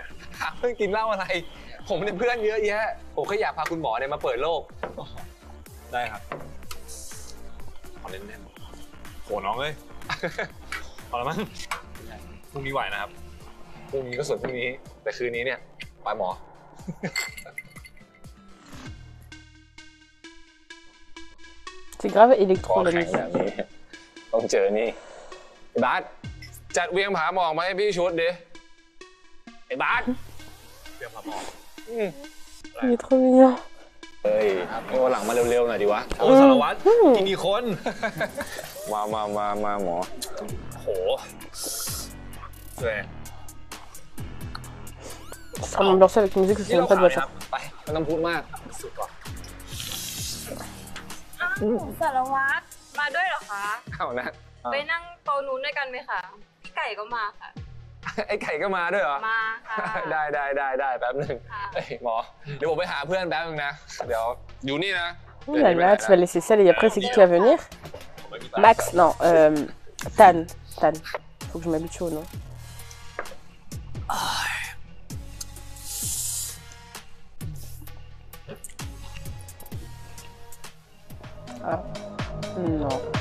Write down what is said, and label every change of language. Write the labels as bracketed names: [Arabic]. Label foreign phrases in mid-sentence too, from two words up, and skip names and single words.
[Thai] หาเพื่อนกินเหล้าอะไรผมเป็นเพื่อนเยอะแยะผมแค่อยากพาคุณหมอเนี่ยมาเปิดโลก ได้ครับ เอาเล่น โหน้องเอ้ย พอแล้วมั้งพรุ่งนี้ไหวนะครับ พรุ่งนี้ก็ส่วนพรุ่งนี้แต่คืนนี้เนี่ยไปหมอ [French] C'est grave électro [Thai] ขอ [French] la [Thai] แข่ง [French] musique. [Thai] แบบนี้ต้องเจอนี่ไอ้บาสจัดเวียงผาหมอกมาให้พี่ชุดดิไอ้บาสเวียงผาหมอก [French] Il est trop mignon. [Thai] เฮ้ยให้วันหลังมาเร็วๆหน่อยดีวะ โอ้สารวัตรกินกี่คน มาหมอโหเว้ย [French] Ça m'ambiance avec une musique, je sais même pas de quoi ça. [Thai] ไปไม่ต้องพูดมากสุดก่อน สารวัตรมาด้วยเหรอคะ เอานะ ไปนั่งโต๊ะนู้นด้วยกันไหมคะพี่ไก่ก็มาค่ะ ไอ้ไก่ก็มาด้วยเหรอ มาค่ะ ได้แป๊บนึงเฮ้ยหมอเดี๋ยวผมไปหาเพื่อนแป๊บนึงนะเดี๋ยวอยู่นี่นะ [French] Oh là là, tu vas laisser celle et après c'est qui va venir? Max, non, Tan. Faut que je m'habitue au nom. Ah, non.